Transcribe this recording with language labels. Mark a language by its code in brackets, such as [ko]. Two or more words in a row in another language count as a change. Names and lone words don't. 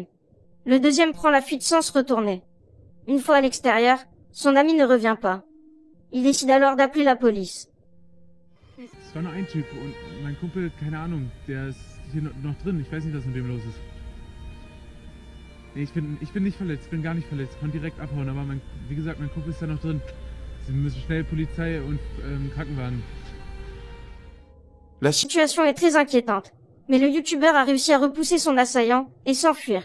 [fr] Le deuxième prend la fuite sans se retourner. Une fois à l'extérieur, son ami ne revient pas. Il décide alors d'appeler la police. [de] Es war nur ein Typ und mein Kumpel, keine Ahnung, der ist hier noch drin. Ich weiß nicht, was mit dem los ist. Nee, ich bin nicht verletzt, ich bin gar nicht verletzt, konnte direkt abhauen, aber wie gesagt, mein Kumpel ist da noch drin. Sie müssen schnell Polizei und Krankenwagen. [fr] La situation est très inquiétante, mais le youtubeur a réussi à repousser son assaillant et s'enfuir.